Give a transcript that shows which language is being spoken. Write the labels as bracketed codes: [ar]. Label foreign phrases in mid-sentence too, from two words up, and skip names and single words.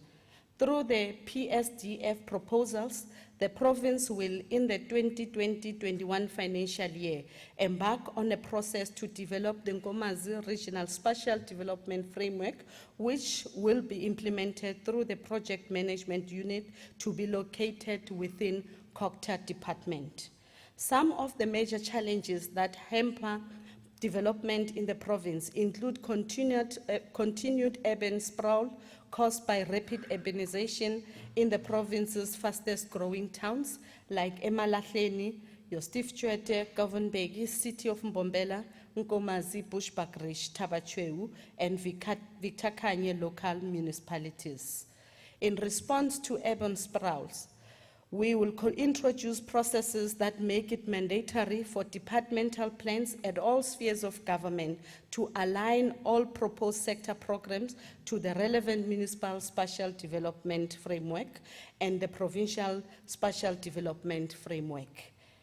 [en] Through the PSDF proposals, the province will, in the 2020-21 financial year, embark on a process to develop the Nkomazi Regional Spatial Development Framework, which will be implemented through the Project Management Unit to be located within Cocta Department. Some of the major challenges that hamper development in the province include continued urban sprawl caused by rapid urbanization in the province's fastest growing towns like Emalahleni, Yostifchwete, Governbeki, City of Mbombela, Nkomazi, Bushbuckridge, Tabachwewu, and Victor Kanye local municipalities. In response to urban sprawls, we will introduce processes that make it mandatory for departmental plans at all spheres of government to align all proposed sector programs to the relevant municipal spatial development framework and the provincial spatial development framework.